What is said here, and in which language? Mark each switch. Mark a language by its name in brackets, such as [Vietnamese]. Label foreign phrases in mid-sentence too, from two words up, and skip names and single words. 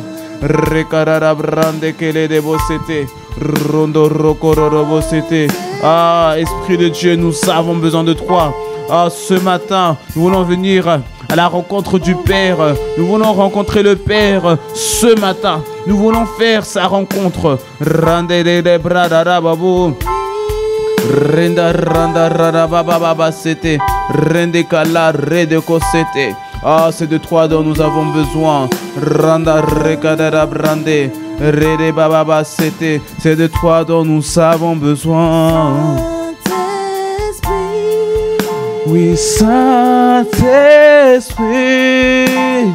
[French] Rekararabrande kele debo, c'était. Rondo rokororobo, c'était. Ah, Esprit de Dieu, nous avons besoin de toi. Ah, ce matin, nous voulons venir à la rencontre du Père. Nous voulons rencontrer le Père ce matin. Nous voulons faire sa rencontre. Randere bradarababo. Renda randa rarababa, c'était. Rende kala redeko, c'était. Ah, c'est de toi dont nous avons besoin. Randa rekadara brande. Rede bababa, c'était. C'est de toi dont nous avons besoin. Oui, Saint-Esprit.